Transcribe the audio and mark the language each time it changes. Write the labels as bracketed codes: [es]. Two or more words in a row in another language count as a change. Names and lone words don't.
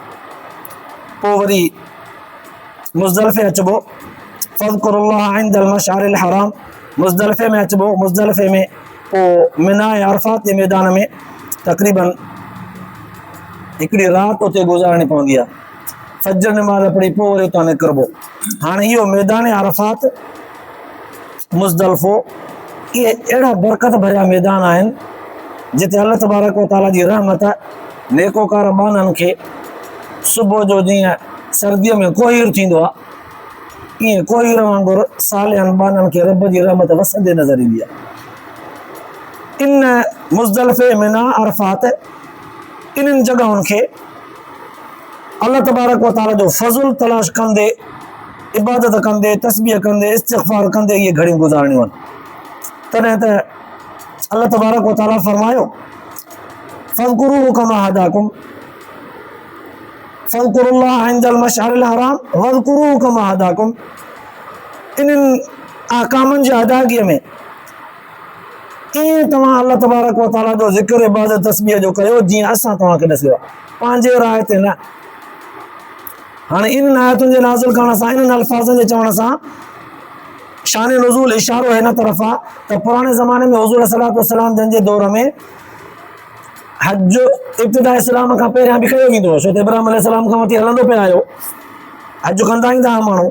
[sd] पोइ वरी मुज़दलिफ़े अचिबो, [ar] فاذكروا الله عند المشعر الحرام, [sd] मुज़दलिफ़े में अचिबो, मुज़दलिफ़े में पोइ मिना अरफ़ात जे मैदान में तक़रीबन हिकिड़ी राति उते गुज़ारणी पवंदी आहे, फजर नमाज़ पढ़ी पोइ वरी उतां निकिरबो। हाणे इहो मैदान अरफ़ात, मुज़दलिफ़ो, इहे अहिड़ा बरकत भरिया मैदान आहिनि जिते अल्लाह तबारक व तआला जी रहमत नेकोकार माननि खे सुबुह जो जीअं सर्दीअ में कोहीर थींदो आहे, ईअं कोहीर वांगुरु सालिहनि माननि खे रब जी रहमत वसंदे नज़र ईंदी आहे। इन मुज़दलिफ़े, मिना, अरफ़ात, इन्हनि जॻहुनि खे अल्लाह तबारक व तआला जो फज़ल तलाश कंदे, इबादत कंदे, तस्बीह कंदे, इस्तिग़फ़ार कंदे इहे घड़ियूं गुज़ारणियूं आहिनि। तॾहिं त अल्लाह तबारक व तआला फरमायो, [ar] فاذكروه كما هداكم فاذكروا الله عند المشعر الحرام واذكروه كما هداكم. [sd] इन्हनि अहकामनि जी अदायगीअ में ईअं तव्हां अल्लाह तबारक व तआला जो ज़िक्र, इबादत, तस्बीह जो कयो जीअं असां तव्हांखे ॾसियो आहे, पंहिंजे राय ते न। हाणे इन आयतुनि जे नाज़िल करण सां, इन्हनि अल्फाज़नि जे चवण सां शान नुज़ूल इशारो हिन तरफ़ आहे त पुराणे ज़माने में हुज़ूर [ar] صلى الله عليه وسلم [sd] जंहिंजे दौर में हज इब्तिदा इस्लाम खां पहिरियां बि कयो वेंदो हो, छो त इब्राहिम अलैहिस्सलाम खां वठी हलंदो पिया आयो, हज कंदा ईंदा हुआ माण्हू।